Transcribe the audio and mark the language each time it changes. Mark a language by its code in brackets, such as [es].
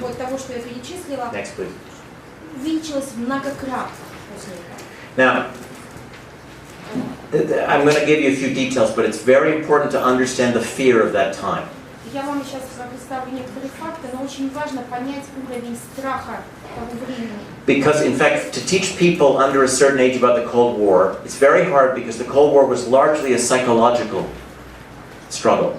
[ru] Вот того, что я перечислила, [en] Next, please. [ru] увеличилось многократно после этого. [en] Now, I'm going to give you a few details, but it's very important to understand the fear of that time. [ru] Я вам сейчас представлю некоторые факты, но очень важно понять уровень страха того времени. [en] Because, in fact, to teach people under a certain age about the Cold War, it's very hard because the Cold War was largely a psychological struggle.